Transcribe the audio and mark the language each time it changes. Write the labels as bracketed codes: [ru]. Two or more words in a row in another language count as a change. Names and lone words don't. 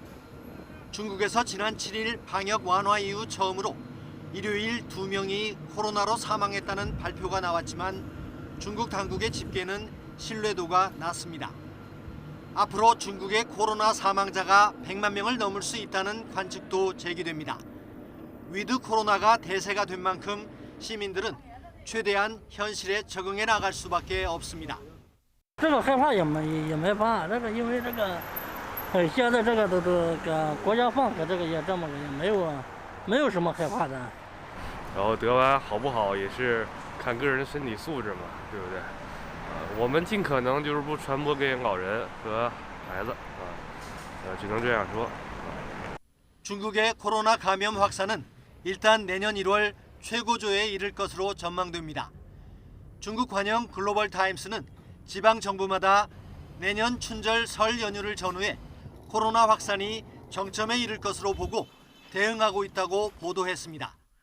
[ko] 중국에서 지난 7일 방역 완화 이후 처음으로 일요일 2명이 코로나로 사망했다는 발표가 나왔지만 중국 당국의 집계는 신뢰도가 낮습니다. 앞으로 중국의 코로나 사망자가 100만 명을 넘을 수 있다는 관측도 제기됩니다. 위드 코로나가 대세가 된 만큼 시민들은 최대한 현실에 적응해 나갈 수밖에 없습니다. [zh] 这个害怕也没法，这个因为这个，现在这个国家放开这个也这么个，也没有什么害怕的。然后得完好不好也是看个人身体素质嘛，对不对？我们尽可能就是不传播给老人和孩子，只能这样说。 [ko] 중국의 코로나 감염 확산은 일단 내년 1월 최고조에 이를 것으로 전망됩니다. 중국 관영 글로벌 타임스는 지방 정부마다 내년 춘절 설 연휴를 전후해 코로나 확산이 정점에 이를 것으로 보고 대응하고 있다고 보도했습니다.